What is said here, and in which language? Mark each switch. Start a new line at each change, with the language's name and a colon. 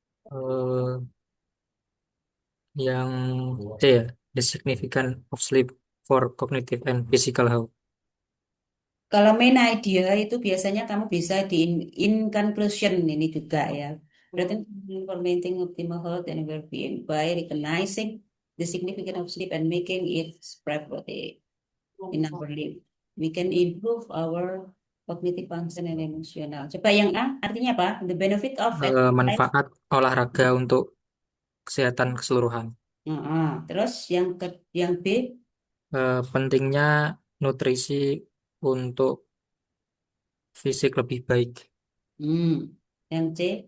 English: eh,
Indonesian: yang C ya,
English: the significance of sleep for cognitive and physical health.
Indonesian: Kalau main idea itu biasanya kamu bisa di
English: in conclusion
Indonesian: ini juga ya. Berarti
English: implementing optimal health and well-being by recognizing the significance of sleep and making it priority in our life. We can improve our cognitive function and emotional.
Indonesian: Coba yang A artinya apa?
English: The benefit of exercise.
Indonesian: Manfaat olahraga untuk kesehatan keseluruhan. Terus yang B, Pentingnya nutrisi untuk fisik lebih baik. hmm, yang C,